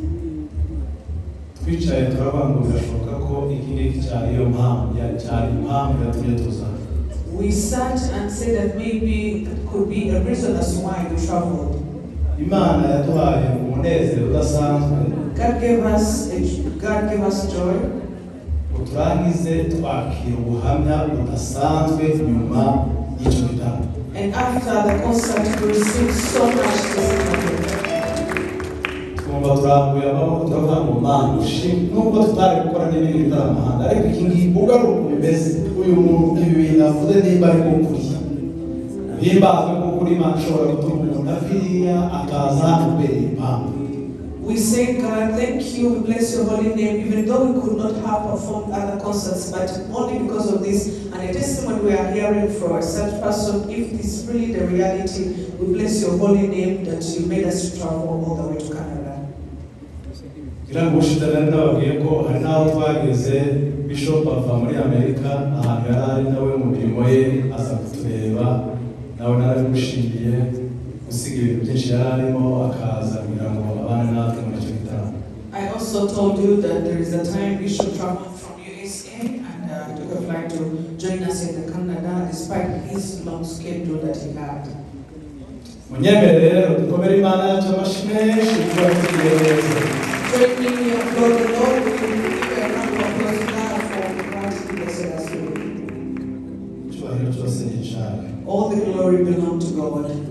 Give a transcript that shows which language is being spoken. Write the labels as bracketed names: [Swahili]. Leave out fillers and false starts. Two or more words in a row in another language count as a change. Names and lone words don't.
[English] We sat and said that maybe it could be a reason as to why we traveled. God gave us joy. [Kinyarwanda] uturangize twakira ubuhamya budasanzwe nyuma y'icyo gitaramo. [English] And after the concert, we received so much testimony. [Kinyarwanda] Twumva turambuye amaboko turavuga ngo Mana ushimwe, nubwo tutari gukora n'ibindi bitaramo ahandi, ariko iki ngiki ugaruka bimeze uyu muntu ibi bintu avuze nimba ari ukuri, himbazwe ko kuri Imana ishobora gutuma umuntu apfiriya akaza hano imbere y'impamvu. [English] We say, God, thank you, we bless your holy name, even though we could not have performed other concerts, but only because of this, and a testimony we are hearing from a such person, if this is really the reality, we bless your holy name that you made us travel all the way to Canada. [Kinyarwanda] Kugira ngo ushidane nababwiye ko hari n'aho twageze Bishop ava muri Amerika ahantu yari ari nawe mu mirimo ye aza kutureba, nawe narabimushimiye gusiga ibintu byinshi yari arimo akaza kugira ngo abane natwe muri icyo gitaramo. [English] I also told you that there is a time Bishop traveled from USA and took a flight to join us in Canada despite his long schedule that he had. [Kinyarwanda] Munyemerere dukomere Imana yacu amashyi menshi kuba tugiye neza. [English] Join me in your Lord, the Lord will give a round of applause now for what he blessed us with. [Kinyarwanda] Icyubahiro cyose ni icyawe. [English] All the glory belongs to God.